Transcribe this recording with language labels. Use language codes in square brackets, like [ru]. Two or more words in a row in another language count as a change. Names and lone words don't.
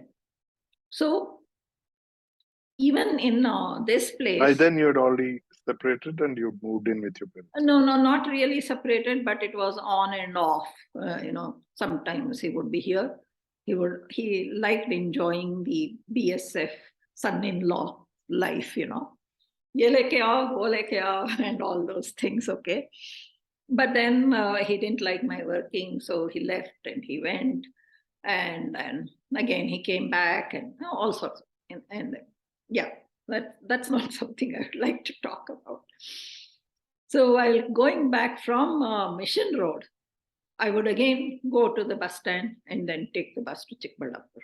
[en] So, even in this place. By then you had already separated and you moved in with your parents? No, not really separated, but it was on and off. Sometimes he would be here. He liked enjoying the BSF son-in-law life, [hi] ये लेके आओ, वो लेके आओ, [en] and all those things, okay? But then he didn't like my working, so he left and he went. And again, he came back and all sorts. And yeah, that's not something I'd like to talk about. So while going back from Mission Road, I would again go to the bus stand and then take the bus to Chikbalapur.